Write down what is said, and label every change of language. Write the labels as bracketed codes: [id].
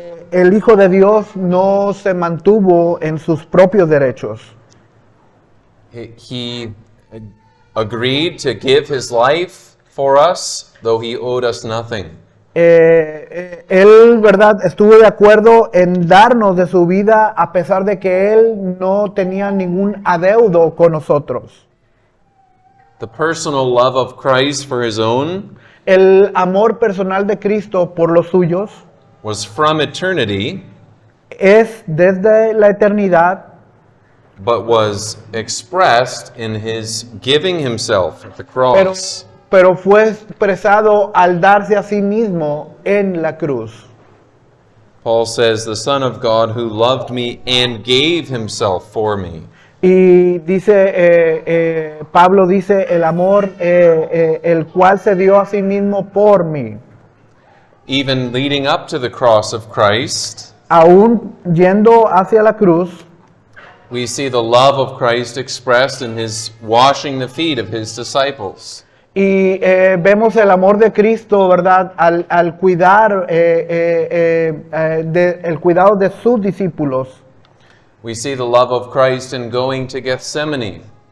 [es] El Hijo de Dios no se mantuvo en sus propios derechos. [en] He agreed to give his life for us, though he owed us nothing. [es] Él, ¿verdad?, estuvo de acuerdo en darnos de su vida a pesar de que Él no tenía ningún adeudo con nosotros. [en] The personal love of Christ for his own [es] El amor personal de Cristo por los suyos [en] was from eternity, [es] es desde la eternidad, [en] but was expressed in his giving himself at the [es] pero, [en] cross. [es] pero fue expresado al darse a sí mismo en la cruz. [en] Paul says, the Son of God who loved me and gave himself for me. [es] Y dice, Pablo dice, el amor, el cual se dio a sí mismo por mí. [en] Even leading up to the cross of Christ, [es] Aún yendo hacia la cruz, [en] we see the love of Christ expressed in his washing the feet of his disciples. [es] y vemos el amor de Cristo, ¿verdad?, al cuidar, el cuidado de sus discípulos. [en] We see the love of Christ in going to Gethsemane.